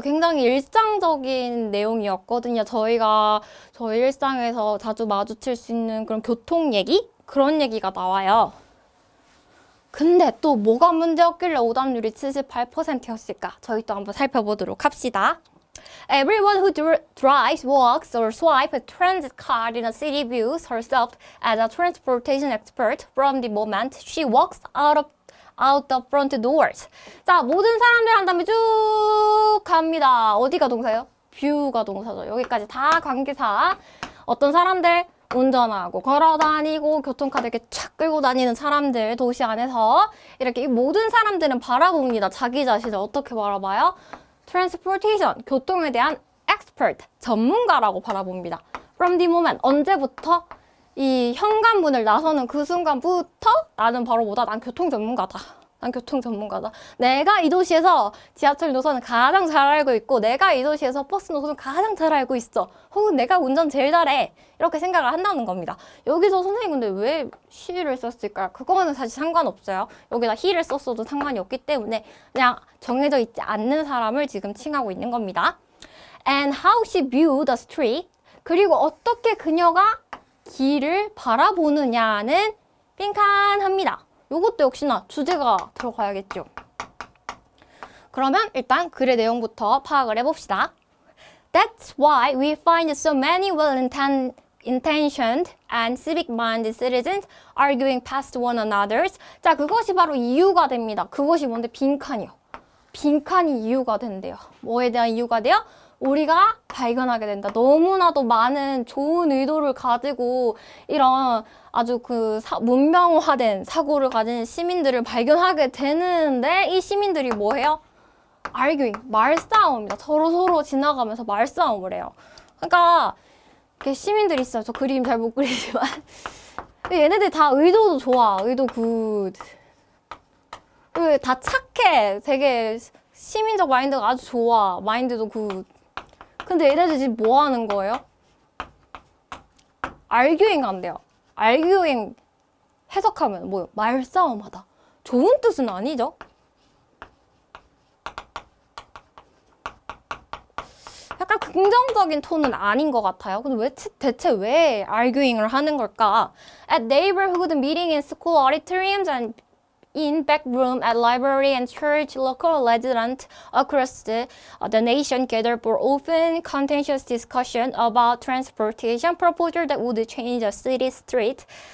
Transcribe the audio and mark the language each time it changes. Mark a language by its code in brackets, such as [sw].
[ko] 굉장히 일상적인 내용이었거든요. 저희가 저희 일상에서 자주 마주칠 수 있는 그런 교통 얘기? 그런 얘기가 나와요. 근데 또 뭐가 문제였길래 오답률이 78%였을까? 저희 또 한번 살펴보도록 합시다. [en] Everyone who drives, walks, or swipes a transit card in a city views herself as a transportation expert from the moment she walks out the front doors. [ko] 자, 모든 사람들 한 다음에 쭉 갑니다. 어디가 동사예요? 뷰가 동사죠. 여기까지 다 관계사. 어떤 사람들 운전하고 걸어다니고 교통카드 이렇게 촥 끌고 다니는 사람들 도시 안에서 이렇게 모든 사람들은 바라봅니다. 자기 자신을 어떻게 바라봐요? Transportation, 교통에 대한 expert, 전문가라고 바라봅니다. [en] From the moment, 언제부터? [ko] 이 현관문을 나서는 그 순간부터 나는 바로 뭐다? 난 교통 전문가다. 난 교통 전문가다. 내가 이 도시에서 지하철 노선을 가장 잘 알고 있고 내가 이 도시에서 버스 노선을 가장 잘 알고 있어. 혹은 내가 운전 제일 잘해. 이렇게 생각을 한다는 겁니다. 여기서 선생님 근데 왜 she를 썼을까요? 그거는 사실 상관없어요. 여기다 he를 썼어도 상관이 없기 때문에 그냥 정해져 있지 않는 사람을 지금 칭하고 있는 겁니다. [en] And how she viewed the street. [ko] 그리고 어떻게 그녀가 길을 바라보느냐는 빈칸합니다. 요것도 역시나 주제가 들어가야겠죠. 그러면 일단 글의 내용부터 파악을 해봅시다. [en] That's why we find so many well-intentioned and civic-minded citizens arguing past one another. [ko] 자, 그것이 바로 이유가 됩니다. 그것이 뭔데? 빈칸이요. 빈칸이 이유가 된대요. 뭐에 대한 이유가 돼요? 우리가 발견하게 된다. 너무나도 많은 좋은 의도를 가지고 이런 아주 문명화된 사고를 가진 시민들을 발견하게 되는데 이 시민들이 뭐 해요? arguing, 말싸움입니다. 서로 지나가면서 말싸움을 해요. 그러니까 시민들이 있어요. 저 그림 잘 못 그리지만 얘네들 다 의도도 좋아. 의도 굿. 다 착해. 되게 시민적 마인드가 아주 좋아. 마인드도 굿. 근데 얘네들 지금 뭐 하는 거예요? arguing 한대요. arguing 해석하면 뭐예요? 말싸움하다. 좋은 뜻은 아니죠? 약간 긍정적인 톤은 아닌 것 같아요. 근데 대체 왜 arguing을 하는 걸까? [en] At neighborhood meeting in school auditoriums and in back room at library and church, local residents across the nation gather for open, contentious discussion about transportation proposal that would change the city street.